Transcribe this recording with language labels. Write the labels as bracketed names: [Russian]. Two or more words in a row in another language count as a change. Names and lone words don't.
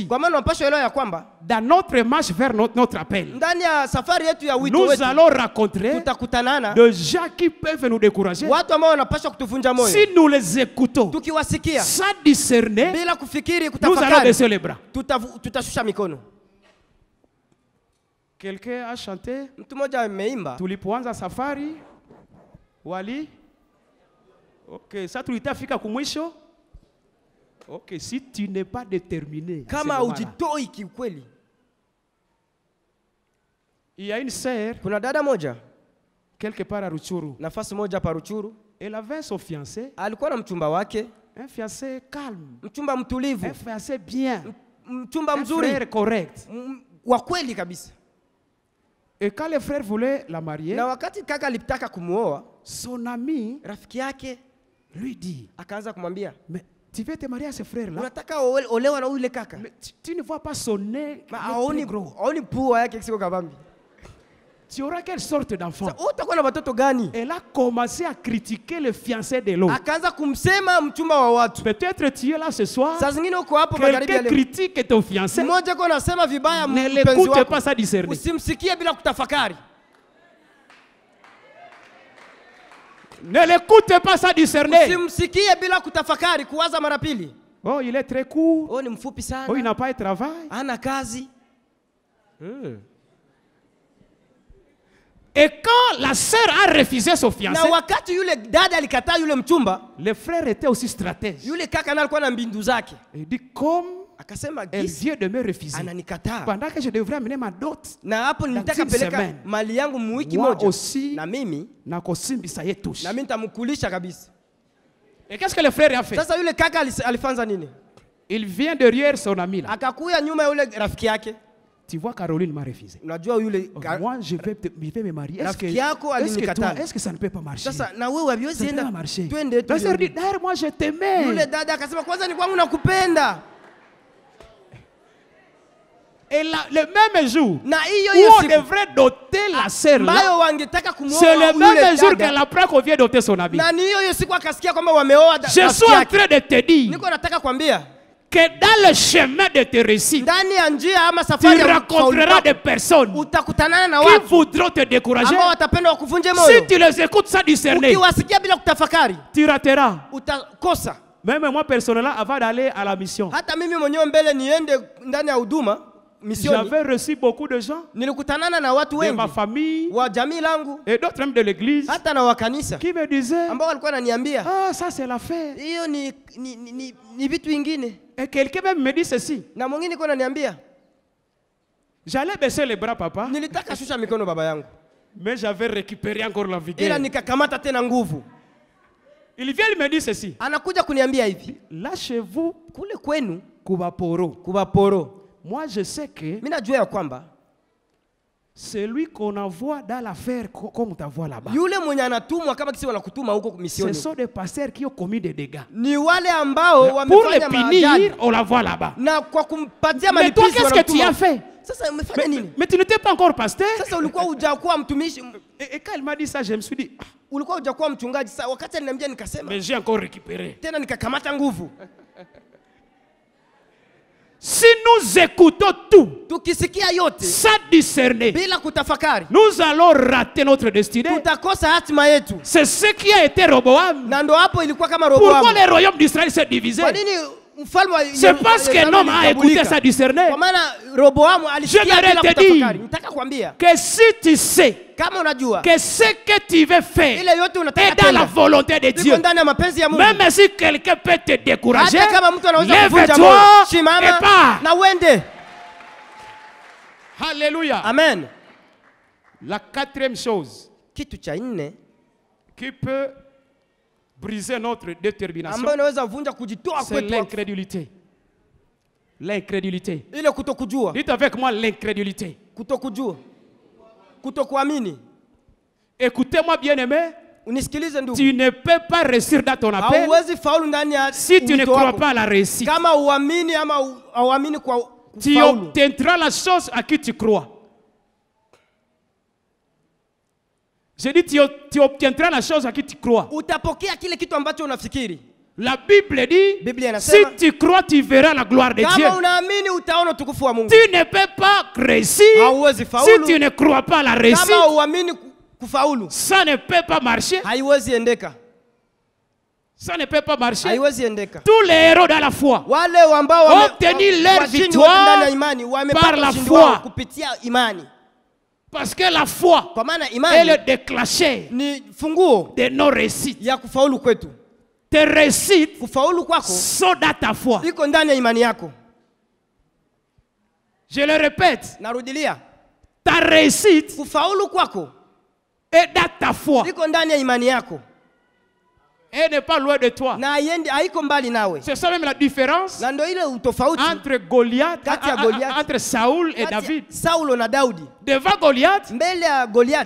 [Swahili] kwa maana unapaswa elewa ya kwamba [French] Dans notre marche vers notre appel, [Swahili] ndani ya safari yetu ya wito [French] nous [Swahili] wetu [French] allons rencontrer [Swahili] tutakutanana [French] de gens qui peuvent nous décourager. [Swahili] watu ambao wanapaswa kutuvunja moyo. [French] Si nous les écoutons [Swahili] Tukiwasikia [French] sans discerner, [Swahili] bila kufikiri, [French] nous allons [Swahili] kutafakari, [French] baisser les bras. [Swahili] tutashusha mikono. [French] Quelqu'un a chanté [Swahili] Mtu mmoja ameimba, tulipoanza safari wali. Ok, ça tulitafika kumwisho. [French] Ok, si tu n'es pas déterminé, à ce [Swahili] kama [French] moment-là. [Swahili] hujitoi kiukweli. [French] Il y a une sœur [Swahili] Kuna dada moja [French] quelque part à Ruchuru. [Swahili] nafasi moja pa Ruchuru, [French] Elle avait son fiancé, [Swahili] alikuwa na mchumba wake, [French] un fiancé calme, [Swahili] mchumba mtulivu, [French] un fiancé bien, [Swahili] mchumba [French] un [Swahili] mzuri [French] frère correct. [Swahili] wa kweli kabisa. [French] Et quand le frère voulait la marier, [Swahili] Na wakati kaka alitaka kumuoa, [French] son ami [Swahili] rafiki yake [French] lui dit, [Swahili] akaanza kumwambia, [French] mais tu veux te marier à ce frère-là? [Swahili] unataka olewa na yule kaka? [French] Mais tu ne vois pas son nez Ma il est [Swahili] aoni [French] très gros. [Swahili] aoni pua yake siko kabambi. [French] Tu auras quelle sorte d'enfant? [Swahili] Sasa utakuwa na watoto gani? [French] Elle a commencé à critiquer le fiancé de l'autre. [Swahili] Akaanza kumsema mchumba wa watu. [French] Peut-être tu es là ce soir, [Swahili] Saa zingine uko hapo magharibi ya [French] quelqu'un [Swahili] leo, [French] critique ton fiancé, [Swahili] mmoja kwa anasema vibaya [French] ne [Swahili] mpenzi [French] l'écoute [Swahili] wako, [French] pas sans discerner. [Swahili] usimsikie bila kutafakari. [French] Ne l'écoute pas sans discerner. [Swahili] Usimsikie bila kutafakari, kuwaza mara pili. [French] Oh, il est très court. [Swahili] Oh, ni mfupi [French] Oh, il [Swahili] sana, [French] n'a pas de travail. [Swahili] hana kazi. [French] Et quand la sœur a refusé son [Swahili] Na [French] fiancé, [Swahili] wakati yule dada alikataa yule mchumba, [French] le frère était aussi stratège. [Swahili] yule kaka naye alikuwa na mbindu zake. [French] Il dit, comme [Swahili] Akasema [French] elle [Swahili] gisi [French] vient de me refuser, [Swahili] ananikataa. [French] pendant que je devrais amener ma dot, [Swahili] Na hapo nilitaka [French] une [Swahili] peleka [French] semaine. [Swahili] mali yangu mwiki [French] moi [Swahili] moja. [French] aussi, [Swahili] Na mimi nakosimbisa ye touche. na mimi nitamkulisha kabisa. [French] Et qu'est-ce que le frère a fait? [Swahili] Sasa yule kaka alifanza nini? [French] Il vient derrière son ami là. [Swahili] Akakuya nyuma ya yule rafiki yake. [French] Tu vois, Caroline m'a refusé. [Swahili] Unajua yule [French] Oh, moi, je vais me marier. Est-ce que, [Swahili] Rafiki yako alinikataa. [French] est-ce que ça ne peut pas marcher? [Swahili] Sasa na wewe haviwezi [French] Ça peut [Swahili] enda. [French] pas marcher. [Swahili] Twende tu. [French] La sœur dit, d'ailleurs, moi, je t'aimais. [Swahili] Yule dada akasema kwanza ni kwangu nakupenda. [French] Et là, le même jour, [Swahili] Na hiyo [French] où [Swahili] hiyo [French] on [Swahili] siku [French] devrait doter la sœur là, [Swahili] ambayo wangetaka [French] c'est [Swahili] kumuoa [French] le [Swahili] yule [French] même jour [Swahili] dada. [French] qu'elle apprend qu'on vient doter son ami. [Swahili] Na ni hiyo hiyo siku akasikia kwamba wameoa [French] Je suis [Swahili] rafiki [French] en [Swahili] yake. [French] train de te dire [Swahili] Niko nataka kwambia [French] que dans le chemin de tes récits, [Swahili] ndani ya njia ama [French] tu [Swahili] safari ya [French] rencontreras [Swahili] kufaulu [French] des personnes [Swahili] utakutanana na [French] qui [Swahili] watu [French] voudront te décourager. [Swahili] ambao watapenda wakuvunje [French] Si [Swahili] moyo. [French] tu les écoutes sans discerner, [Swahili] Ukiwasikia bila kutafakari [French] tu rateras. [Swahili] utakosa. [French] Même moi, personnellement, avant d'aller à la mission, [Swahili] Hata mimi mwenyewe mbele niende ndani ya huduma misioni, [French] j'avais reçu beaucoup de gens [Swahili] nilikutanana na watu [French] de [Swahili] wengi [French] ma famille [Swahili] wa jamii langu [French] et d'autres même de l'église [Swahili] hata na wa kanisa [French] qui me disaient, [Swahili] ambao walikuwa wananiambia [French] ah, ça c'est l'affaire. [Swahili] hiyo ni vitu vingine, [French] Et quelqu'un même me dit ceci. [Swahili] na mwingine kwa ananiambia, [French] J'allais baisser les bras, papa, [Swahili] nilitaka shusha mikono baba yangu, [French] mais j'avais récupéré encore la vigueur. [Swahili] ila nikakamata tena nguvu. [French] Il vient me dire ceci. [Swahili] Anakuja kuniambia hivi, [French] Là chez vous, [Swahili] kule kwenu [French] Kubaporo. [Swahili] Kubaporo, [French] Moi, je sais que [Swahili] mimi najua ya kwamba [French] celui qu'on envoie dans l'affaire, comme on t'envoie là-bas, [Swahili] yule mwenye anatumwa kama kisi wanakutuma huko [French] ce [Swahili] misioni [French] sont des pasteurs qui ont commis des dégâts. [Swahili] ni wale ambao [French] Pour les [Swahili] wamefanya [French] punir, [Swahili] maajabu, [French] on la voit là-bas. [Swahili] na kwa kumpatia [French] Mais toi, [Swahili] malipizi [French] qu'est-ce que tu as [Swahili] wanamtuma. [French] fait? [Swahili] Sasa umefanya nini? [French] Mais tu n'étais pas encore pasteur. [Swahili] Sasa ulikuwa hujakuwa mtumishi, [French] Et quand il m'a dit ça, je me suis dit, ah, [Swahili] ulikuwa hujakuwa mchungaji. Sasa wakati aliniambia nikasema [French] mais j'ai encore récupéré. [Swahili] tena nikakamata nguvu. [French] Si nous écoutons tout [Swahili] Tukisikia yote [French] sans discerner, [Swahili] bila kutafakari, [French] nous allons rater notre destinée. [Swahili] tutakosa hatima yetu. [French] C'est ce qui a été Roboam. [Swahili] Na ndo hapo ilikuwa kama [French] Pourquoi [Swahili] Roboamu. [French] le royaume d'Israël s'est divisé? [Swahili] Kwa nini mfalme wa [French] C'est parce qu'un homme a écouté sans discerner. [Swahili] Kwa maana Roboamu alisikia [French] J'aimerais [Swahili] bila [French] te dire [Swahili] kutafakari. Nataka kuambia [French] Que si tu sais [Swahili] kama unajua [French] que ce que tu veux faire [Swahili] ile yote unataka [French] est dans la [Swahili] tena [French] volonté de Dieu, [Swahili] iko ndani ya mapenzi ya Mungu, [French] même si quelqu'un peut te décourager, [Swahili] hata kama mtu anaweza kuvunja moyo, [French] lève-toi et [Swahili] simama [French] pars. [Swahili] na uende. [French] Alléluia. [Swahili] Amen. [French] La quatrième chose [Swahili] Kitu cha nne [French] qui peut briser notre détermination, [Swahili] ambayo inaweza vunja kujitoa [French] c'est [Swahili] kwetu [French] l'incrédulité. L'incrédulité. [Swahili] ile kutokujua, [French] Dites avec moi l'incrédulité. [Swahili] kutokujua, kutokuamini. [French] Écoutez-moi bien aimé, [Swahili] Unisikilize ndugu, [French] tu ne peux pas réussir dans ton appel [Swahili] hauwezi faulu ndani ya [French] si tu ne [Swahili] wito [French] crois [Swahili] wako. [French] pas à la réussite. [Swahili] Kama uamini ama hauamini kwa [French] Tu [Swahili] kufaulu, [French] obtiendras la chose à qui tu crois. J'ai dit tu obtiendras la chose à qui tu crois. [Swahili] utapokea kile kitu ambacho unafikiri. [French] La Bible dit, [Swahili] Biblia [French] si [Swahili] inasema [French] tu crois, tu verras la gloire de Dieu. [Swahili] kama unaamini utaona utukufu wa Mungu. [French] Tu ne peux pas réussir [Swahili] Hauwezi [French] si [Swahili] faulu [French] tu ne crois pas à la réussite. [Swahili] kama uamini kufaulu, [French] Ça ne peut pas marcher. [Swahili] haiwezi endeka, [French] Ça ne peut pas marcher. [Swahili] haiwezi endeka. [French] Tous les héros dans la foi [Swahili] Wale ambao [French] obtenir leur [Swahili] washindi [French] victoire [Swahili] wote ndani ya imani [French] par [Swahili] wamepata [French] la [Swahili] ushindi [French] foi. [Swahili] wao kupitia imani, [French] parce que la foi [Swahili] kwa maana [French] est [Swahili] imani [French] le déclencheur [Swahili] ni funguo [French] de nos réussites. [Swahili] ya kufaulu kwetu. [French] Tes réussites [Swahili] Kufaulu kwako [French] sont dans ta foi. [Swahili] iko ndani ya imani yako. [French] Je le répète, [Swahili] Narudilia, [French] ta réussite [Swahili] kufaulu kwako [French] est dans ta foi. [Swahili] iko ndani ya imani yako [French] Elle n'est pas loin de toi. [Swahili] na haiko mbali nawe, [French] C'est ça même la différence [Swahili] na ndio ile utofauti [French] entre Goliath, [Swahili] Kati ya Goliath. [French] entre Saoul et [Swahili] kati ya [French] David. [Swahili] Saulo na Daudi. [French] Devant Goliath, [Swahili] Mbele ya Goliath,